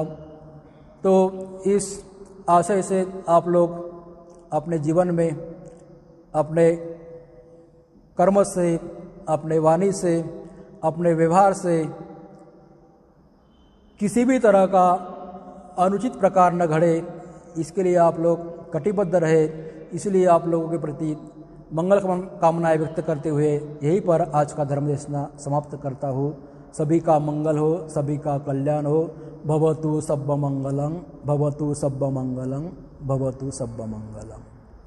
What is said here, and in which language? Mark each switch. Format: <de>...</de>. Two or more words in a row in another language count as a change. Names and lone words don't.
<hi>तो इस आशय से आप लोग अपने जीवन में अपने कर्म से, अपने वाणी से, अपने व्यवहार से किसी भी तरह का अनुचित प्रकार न घड़े, इसके लिए आप लोग कटिबद्ध रहे। इसलिए आप लोगों के प्रति मंगल कामनाएं व्यक्त करते हुए यहीं पर आज का धर्म देशना समाप्त करता हूँ। सभी का मंगल हो, सभी का कल्याण हो।</hi> <pi>भवतु सब्ब मंगलम, भवतु सब्ब मंगलम, भवतु सब्ब मंगलम।</pi>